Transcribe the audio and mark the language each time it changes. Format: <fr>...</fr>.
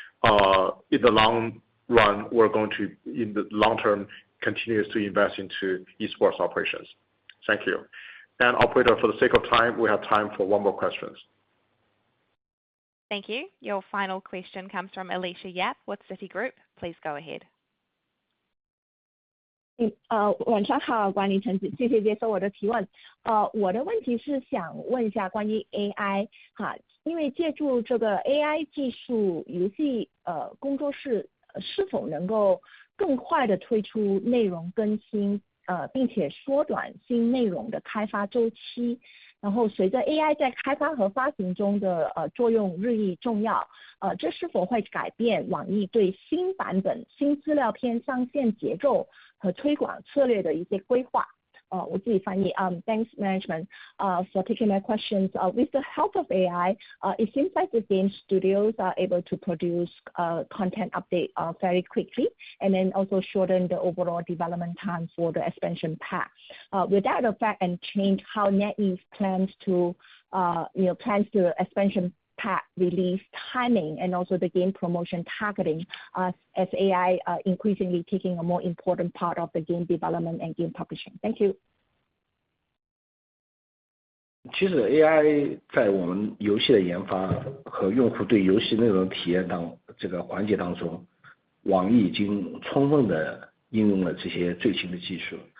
<en>In the long run, we're going to, in the long term, continue to invest into esports operations. Thank you. And operator, for the sake of time, we have time for one more question. Thank you. Your final question comes from Alicia Yap with Citigroup. Please go ahead.</en> <zh>晚上好，管理层，谢谢接受我的提问。我的问题是想问一下关于 AI 哈，因为借助这个 AI 技术，游戏工作室是否能够更快的推出内容更新，并且缩短新内容的开发周期？然后随着 AI 在开发和发行中的作用日益重要，这是否会改变网易对新版本新资料片上线节奏和推广策略的一些规划？我自己翻译。</zh> <en>Thanks management for taking my questions. With the help of AI, it seems like the game studios are able to produce content update very quickly, and then also shorten the overall development time for the expansion pack. Will that affect and change how NetEase plans to expansion pack release timing and also the game promotion targeting as AI increasingly taking a more important part of the game development and game publishing? Thank you.</en> <zh>其实 AI 在我们游戏的研发和用户对游戏内容体验这个环节当中，网易已经充分的应用了这些最新的技术。</zh>